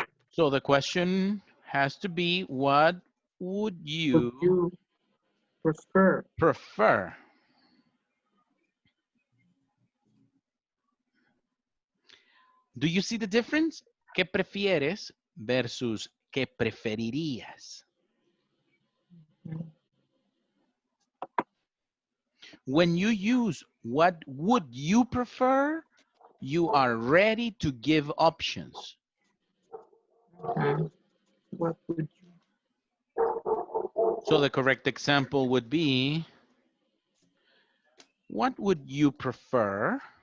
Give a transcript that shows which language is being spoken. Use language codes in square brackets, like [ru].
[en] So the question has to be, what would you prefer? Do you see the difference? [es] ¿Qué prefieres versus qué preferirías? [en] When you use what would you prefer, you are ready to give options. What would you? So the correct example would be, what would you prefer?